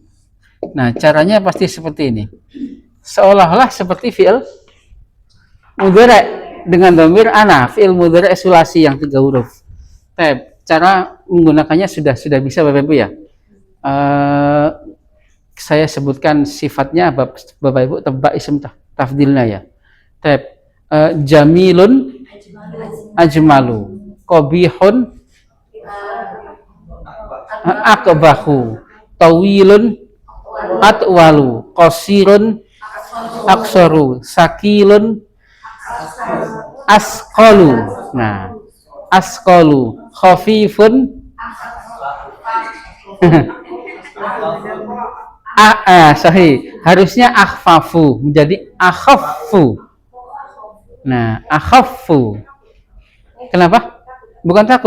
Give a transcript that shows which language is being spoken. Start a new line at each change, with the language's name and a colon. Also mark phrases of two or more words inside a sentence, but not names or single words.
Indonesian: Nah, caranya pasti seperti ini, seolah-olah seperti
Arabic: فعل مضارع'
Indonesian: dengan
Arabic: ضمير أنا, فعل مضارع ثلاثي
Indonesian: yang 3 huruf. Cara menggunakannya sudah bisa Bapak Ibu ya. Saya sebutkan sifatnya Bapak Ibu, tebak isim tafdilnya ya.
Arabic: جميل أجمل قبيح أقبح طويل أطول قصير أقصر ثقيل أثقل. Nah, أثقل خفيف صحيح.
Indonesian: Harusnya akhfafu menjadi akhaffu. Nah, akhaffu. Kenapa? Bukan takut.